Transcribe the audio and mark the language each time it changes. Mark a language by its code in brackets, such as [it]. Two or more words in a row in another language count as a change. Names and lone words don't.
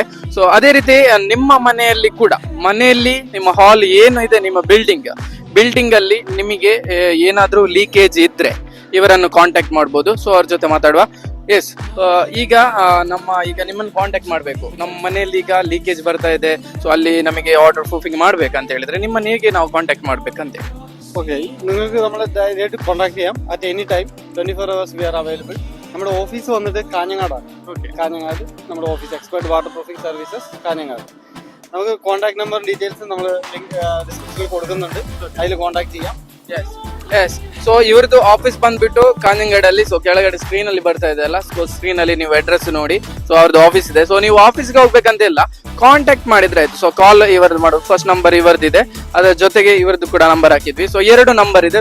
[kn] ಸೊ ಅದೇ ರೀತಿ ನಿಮ್ಮ ಮನೆಯಲ್ಲಿ ಕೂಡ, ಮನೆಯಲ್ಲಿ ನಿಮ್ಮ ಹಾಲ್ ಏನು ಇದೆ, ನಿಮ್ಮ ಬಿಲ್ಡಿಂಗ್ ಅಲ್ಲಿ ನಿಮಗೆ ಏನಾದ್ರೂ ಲೀಕೇಜ್ ಇದ್ರೆ ಇವರನ್ನು ಕಾಂಟ್ಯಾಕ್ಟ್ ಮಾಡಬಹುದು. ಸೊ ಅವ್ರ ಜೊತೆ ಮಾತಾಡುವ. ಎಸ್, ಈಗ ನಿಮ್ಮನ್ನು ಕಾಂಟ್ಯಾಕ್ಟ್ ಮಾಡಬೇಕು. ನಮ್ಮ ಮನೆಯಲ್ಲಿ ಈಗ ಲೀಕೇಜ್ ಬರ್ತಾ ಇದೆ, ಸೊ ಅಲ್ಲಿ ನಮಗೆ [en] water proofing [kn] ಮಾಡ್ಬೇಕಂತ ಹೇಳಿದ್ರೆ ನಿಮ್ಮನ್ನು ಹೇಗೆ ನಾವು ಕಾಂಟ್ಯಾಕ್ಟ್ ಮಾಡ್ಬೇಕಂತ ಹೇಳಿ. [ml] ഓക്കെ, നിങ്ങൾക്ക് നമ്മളെ [en] direct contact [ml] ചെയ്യാം. [en] at any time 24 hours we are available. [ml] നമ്മുടെ ഓഫീസ് വന്നിട്ട് കാഞ്ഞങ്ങാടാണ്. കാഞ്ഞങ്ങാട് നമ്മുടെ ഓഫീസ്, എക്സ്പെർട്ട് വാട്ടർ പ്രൂഫിംഗ് സർവീസസ് കാഞ്ഞങ്ങാട്. നമുക്ക് [en] contact number details [ml] നമ്മൾ ഡിസ്ക്രിപ്ഷനിൽ കൊടുക്കുന്നുണ്ട്, അതിൽ കോൺടാക്ട് ചെയ്യാം. [kn] ಎಸ್ ಸೊ ಇವ್ರದ್ದು ಆಫೀಸ್ ಬಂದ್ಬಿಟ್ಟು ಕಾಂಜಂಗಡಲ್ಲಿ. ಸೊ ಕೆಳಗಡೆ ಸ್ಕ್ರೀನ್ ಅಲ್ಲಿ ಬರ್ತಾ ಇದೆ ಅಲ್ಲ, ಸೊ ಸ್ಕ್ರೀನ್ ಅಲ್ಲಿ ನೀವು ಅಡ್ರೆಸ್ ನೋಡಿ. ಸೊ ಅವ್ರದ್ದು ಆಫೀಸ್ ಇದೆ. ಸೊ ನೀವು ಆಫೀಸ್ಗೆ ಹೋಗ್ಬೇಕಂತ ಇಲ್ಲ, ಕಾಂಟ್ಯಾಕ್ಟ್ ಮಾಡಿದ್ರೆ ಆಯ್ತು. ಸೊ ಕಾಲ್ ಇವ್ರದ್ದು ಮಾಡೋದು, [en] first number [kn] ಇವ್ರದ್ದಿದೆ, ಅದರ ಜೊತೆಗೆ ಇವ್ರದ್ದು ಕೂಡ ನಂಬರ್ ಹಾಕಿದ್ವಿ. ಸೊ 2 ನಂಬರ್ ಇದೆ.